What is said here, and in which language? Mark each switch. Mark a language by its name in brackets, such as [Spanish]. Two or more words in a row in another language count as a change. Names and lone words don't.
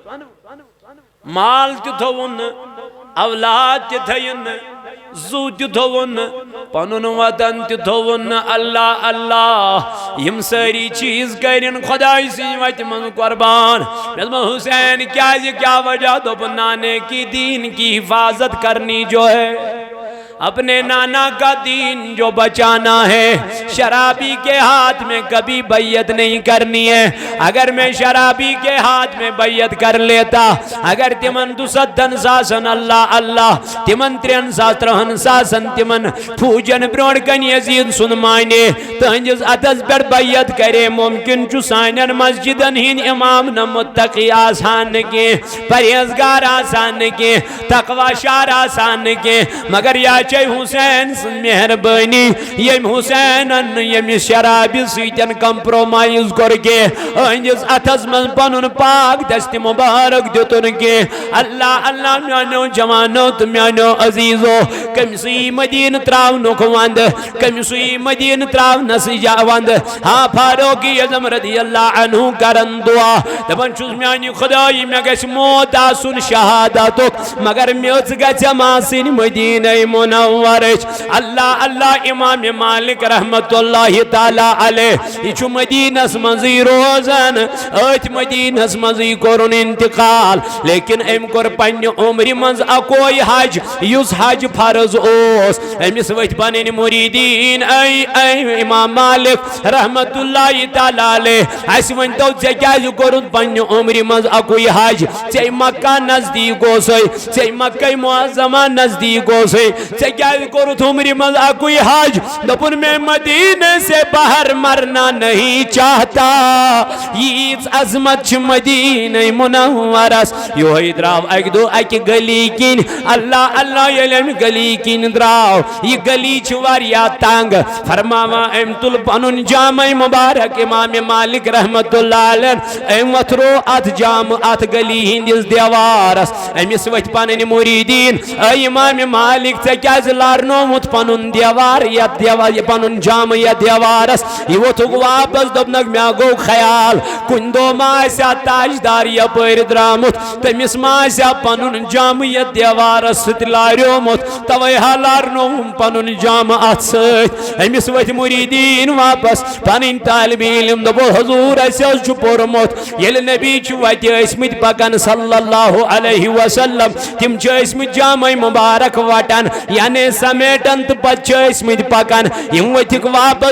[Kashmiri] مال تہِ تھوٚوُن نہٕ اولاد تہِ تھٲیِن نہٕ زو تہِ تھوٚوُن نہٕ پنُن وطن تہِ تھوٚوُن نہٕ اللہ اللہ یم سٲری چیٖز کٔرِن خۄداے سٕنٛزِ وتہِ منٛز قۄربان مےٚ دوٚپمَس حُسین کیٛازِ کیٛاہ وجہ دوٚپُن [Urdu] نانے کی دین کی حفاظت کرنی جو ہے اپنے نانا کا دین جو بچانا ہے شرابی کے ہاتھ میں کبھی بیعت نہیں کرنی ہے اگر میں شرابی کے ہاتھ میں بیعت کر لیتا [Kashmiri] اگر تمن دُسَتن ساسن اللہ اللہ تمن 3 ساسن تمن پھوجن برونٛٹھ کن یزید سُنٛد مانے تہنٛدِس اتھس پٮ۪ٹھ بیعت کرے ممکن چھُ سانٮ۪ن مسجدن ہٕنٛدۍ امام نہ متقی آسان نہٕ کینٛہہ پرہیزگار آسان نہٕ کینٛہہ تقویٰ شار آسان نہٕ کینٛہہ مگر یا حسین سن مہربانی یم حسینن یم شرابی سیتن [Urdu] کمپرومائز کر کے [Kashmiri] اہندس اتھس من پنن پاک دست مبارک دیتن کے اللہ اللہ میانو جوانو تو میانو عزیزو کمسی مدین تراونک وند کمسی مدین تراونس جا وند ہاں فاروقی اعظم [Arabic] رضی اللہ عنہ [Kashmiri] کرن دعا دپن چھس میانی خدائی میں گژھِ موت آسن شہادتک مگر میوت گژھِ آسٕنۍ مدینہ من منورچ اللہ اللہ امام مالک [Arabic] رحمت اللہ تعالی علیہ [Kashmiri] یہ مدینس مزی روزن ات مدینس مزی کرن انتقال لیکن ام کور پنہ عمر مز اکوئی حج یس حج فرض اوس امس وت پنن مریدین اے امام مالک [Arabic] رحمت اللہ تعالی علیہ [Kashmiri] اس ونتو ژے کیازِ کورُتھ پننہِ عمرِ منٛز اکوئی حج ژے مکہ نزدیک اوسے ژے مکہ معظمہ نزدیک اوسے ژے کیازِ کورُتھ عمرِ منٛز اکوئی حج دوٚپُن [Urdu] میں مدینے سے باہر مرنا نہیں چاہتا [Kashmiri] ییٖژ عظمت چھ مدینہ منورس یہوے درٛاو اکہِ دۄہ اکہِ گلی کِنۍ اللہ اللہ ییٚلہِ امہِ گلی کِنۍ درٛاو یہ گلی چھ واریاہ تنگ فرماوان ام تل پنن جامع مبارک امام مالک [Arabic] رحمت اللہ علیہ [Kashmiri] ام وتھرو ات جام ات گلی ہندس دیوارس امس وتھ پنن مریدین اے امام مالک ژے کیاز لارنومت پنن دیوار یت دیوار پنن جام یت دیوارس یہ وتھُکھ واپس دوٚپنکھ مےٚ گوٚو خیال کُنہِ دۄہ ما آسہِ تاجدار یپٲرۍ درٛامُت تٔمِس ما آسہِ پنن جام یت دیوارس سۭتۍ لاریومُت توے ہا لارنوم پنن جام ات سۭتۍ امس ؤتھۍ مریدین واپس پنن طالب علم دوٚپُن حضور اسہِ حظ چھُ پوٚرمُت ییٚلہِ نبی چھِ وتہِ ٲسمٕتۍ پکان [Arabic] صلی اللہ علیہ وسلم [Kashmiri] تِم چھِ ٲسمٕتۍ جامع مبارک وٹان یعنی سمیٹن تہٕ پتہٕ چھِ ٲسمٕتۍ پکان یِم ؤتھِکھ واپس